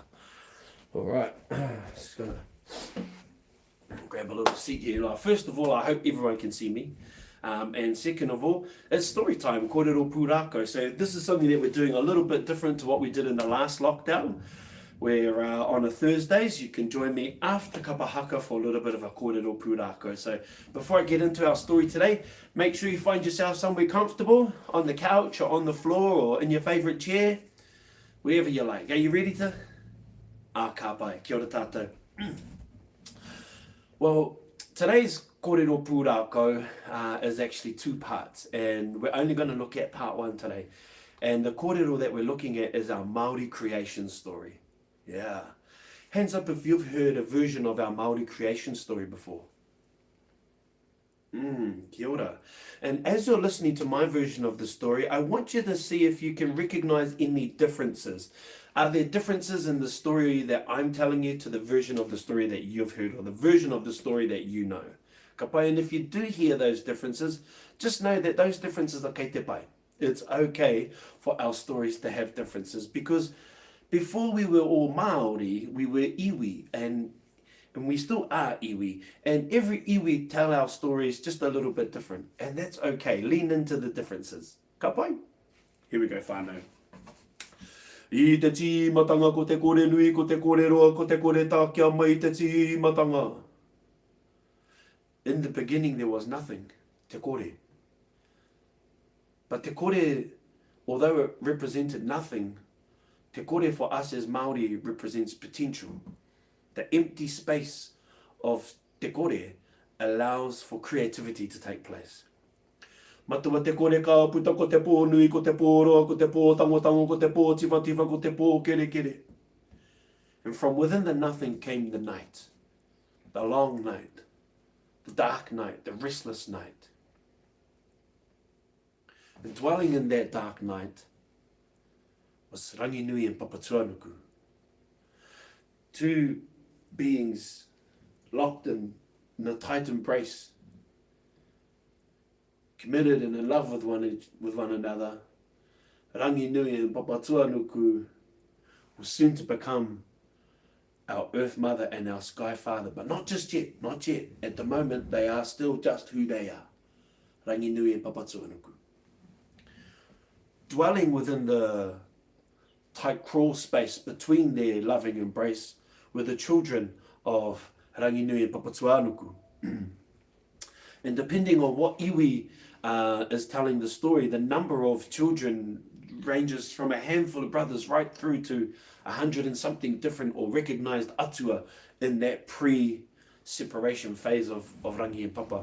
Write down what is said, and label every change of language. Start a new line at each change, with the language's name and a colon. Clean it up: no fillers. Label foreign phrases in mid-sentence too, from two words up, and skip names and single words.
English: All right, just gonna grab a little seat here. First of all, I hope everyone can see me. And second of all, it's story time,
Māori: kōrero Pūrākau.
English: So this is something that we're doing a little bit different to what we did in the last lockdown, where on a Thursdays you can join me after
Māori: kapa haka
English: for a little bit of a
Māori: kōrero Pūrākau.
English: So before I get into our story today, make sure you find yourself somewhere comfortable, on the couch or on the floor or in your favourite chair, wherever you like. Are you ready to?
Māori: Ka pai, kia ora tātou.
English: Well, today's
Māori: kōrero Pūrākau
English: is actually two parts, and we're only going to look at part one today. And the kōrero that we're looking at is our Māori creation story. Yeah. Hands up if you've heard a version of our Māori creation story before.
Māori: Kia ora.
English: And as you're listening to my version of the story, I want you to see if you can recognize any differences. Are there differences in the story that I'm telling you to the version of the story that you've heard, or the version of the story that you know?
Māori: Ka pai,
English: and if you do hear those differences, just know that those differences are
Māori: kei te pai.
English: It's okay for our stories to have differences, because before we were all Māori, we were iwi, and we still are iwi. And every iwi tell our stories just a little bit different. And that's okay. Lean into the differences.
Māori: Ka pai?
English: Here we go, whānau.
Māori: I te tīmatanga ko te kore nui, ko te kore roa, ko te kore tākia mai te tīmatanga.
English: In the beginning there was nothing,
Māori: te kore. But te kore,
English: although it represented nothing,
Māori: te kore
English: for us as Māori represents potential. The empty space of
Māori: te kore
English: allows for creativity to take place.
Māori: Matua te kore ka puta ko te pō nui, ko te pō roa, ko te pō tango, ko te pō tiwa, ko te pō kere.
English: And from within the nothing came the night, the long night, the dark night, the restless night. And dwelling in that dark night was Rangi Nui and Papatuanuku. Two beings locked in a tight embrace, committed and in love with one another. Rangi Nui and Papatuanuku was soon to become our Earth Mother and our Sky Father. But not just yet, not yet. At the moment, they are still just who they are.
Māori: Rangi nui e papatuanuku.
English: Dwelling within the tight crawl space between their loving embrace were the children of Rangi nui e papatuanuku. And depending on what iwi is telling the story, the number of children ranges from a handful of brothers right through to 100 and something different or recognized atua in that pre-separation phase of Rangi and Papa.